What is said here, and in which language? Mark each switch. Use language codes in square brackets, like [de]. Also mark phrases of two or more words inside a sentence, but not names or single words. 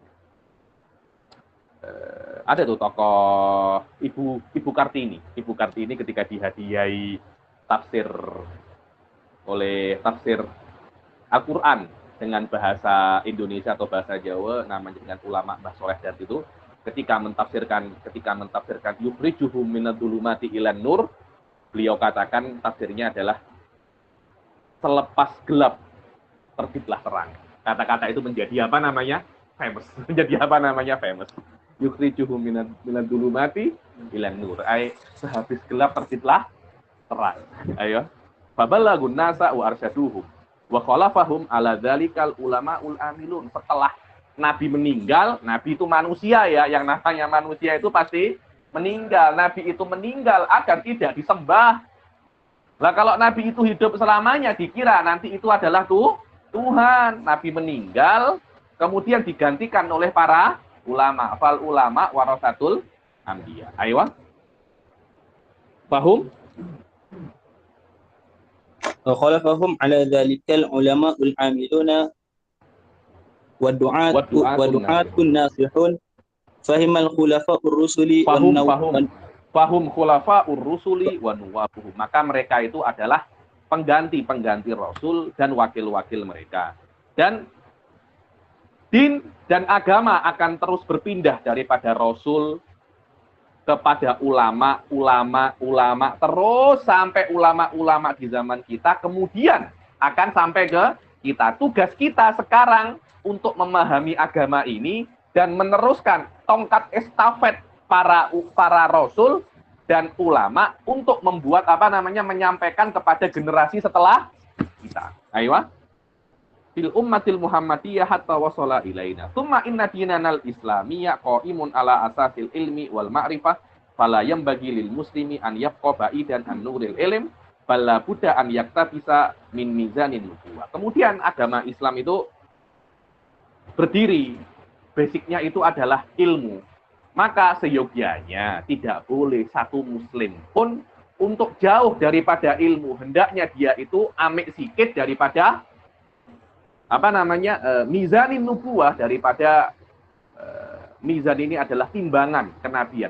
[id] Ada tuh tokoh Ibu Kartini. Ibu Kartini ketika dihadiahi tafsir Al-Qur'an dengan bahasa Indonesia atau bahasa Jawa, namanya dengan ulama Mbah Soleh dan itu, ketika mentafsirkan [ar] يخرجهم من الظلمات إلى النور, [id] beliau katakan tafsirnya adalah selepas gelap terbitlah terang. Kata-kata itu menjadi famous. Famous. [ar] يخرجهم من الظلمات إلى النور. [id] Sehabis gelap terbitlah terang. Ayo. [ar] فبلغوا الناس وأرشدوهم. وخلفهم على ذلك العلماء العاملون. [id] Setelah Nabi meninggal, Nabi itu manusia ya, yang namanya manusia itu pasti meninggal. Nabi itu meninggal agar tidak disembah. Lah kalau Nabi itu hidup selamanya, dikira nanti itu adalah Tuhan. Nabi meninggal, kemudian digantikan oleh para ulama. [ar] فالعلماء ورثة الأنبياء. [id] Ayo. Paham? [ar] وخلفهم على ذلك العلماء العاملون والدعاة الناصحون فهم الخلفاء الرسل فهم خلفاء الرسل ونوابهم. [id] Maka mereka itu adalah pengganti Rasul dan wakil-wakil mereka. Dan din dan agama akan terus berpindah daripada Rasul kepada ulama, terus sampai ulama-ulama di zaman kita, kemudian akan sampai ke kita. Tugas kita sekarang untuk memahami agama ini dan meneruskan tongkat estafet para rasul dan ulama untuk membuat menyampaikan kepada generasi setelah kita. [ar] Ayo. في الأمة المحمدية حتى وصل إلينا. ثم إن ديننا الإسلامي قائم على أساس العلم والمعرفة فلا ينبغي للمسلم أن يبقى بعيدا عن نور العلم بل لا بد أن يقتبس من ميزان النبوة. [id] Kemudian agama Islam itu berdiri, basicnya itu adalah ilmu. Maka seyogyanya tidak boleh satu muslim pun untuk jauh daripada ilmu. Hendaknya dia itu [ms] amik sikit [id] daripada [ar] ميزان النبوة, [id] daripada mizan ini adalah timbangan kenabian.